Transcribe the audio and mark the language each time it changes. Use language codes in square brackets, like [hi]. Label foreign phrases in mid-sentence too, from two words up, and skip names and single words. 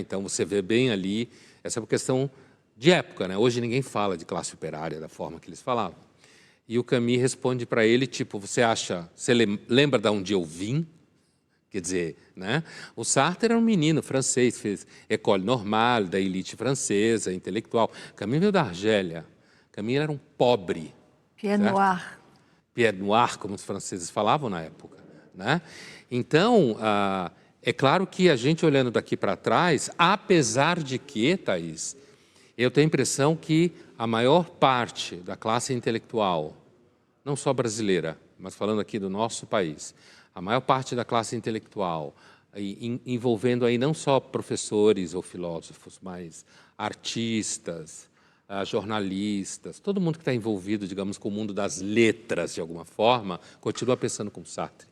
[pt] Então você vê bem ali, essa é uma questão de época, né? Hoje ninguém fala de classe operária da forma que eles falavam. E o Camus responde para ele, tipo, você lembra de onde eu vim? Quer dizer, né? O Sartre era um menino francês, fez [fr] école normale, [pt] da elite francesa, intelectual. Camus veio da Argélia. Camus era um pobre. Pied certo? noir. Pied noir, como os franceses falavam na época, né? Então, é claro que a gente olhando daqui para trás, apesar de que, Thaís, eu tenho a impressão que a maior parte da classe intelectual, não só brasileira, mas falando aqui do nosso país, a maior parte da classe intelectual, envolvendo aí não só professores ou filósofos, mas artistas, jornalistas, todo mundo que está envolvido, digamos, com o mundo das letras, de alguma forma, continua pensando como Sartre.